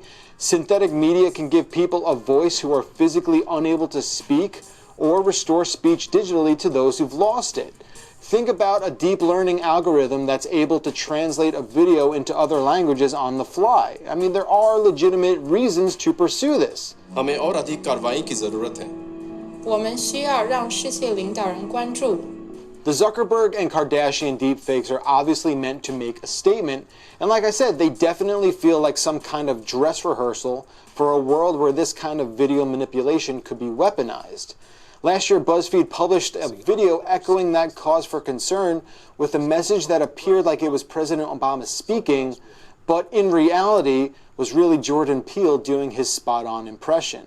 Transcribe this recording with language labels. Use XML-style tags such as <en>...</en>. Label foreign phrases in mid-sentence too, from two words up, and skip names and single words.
<en>Synthetic media can give people a voice who are physically unable to speak, or restore speech digitally to those who've lost it. Think about a deep learning algorithm that's able to translate a video into other languages on the fly. I mean, there are legitimate reasons to pursue this.</en> <hi>हमें और अधिक कार्रवाई की जरूरत है.</hi> <zh>我们需要让世界领导人关注。</zh> <en>The Zuckerberg and Kardashian deepfakes are obviously meant to make a statement, and like I said, they definitely feel like some kind of dress rehearsal for a world where this kind of video manipulation could be weaponized. Last year, BuzzFeed published a video echoing that cause for concern with a message that appeared like it was President Obama speaking, but in reality was really Jordan Peele doing his spot-on impression.</en>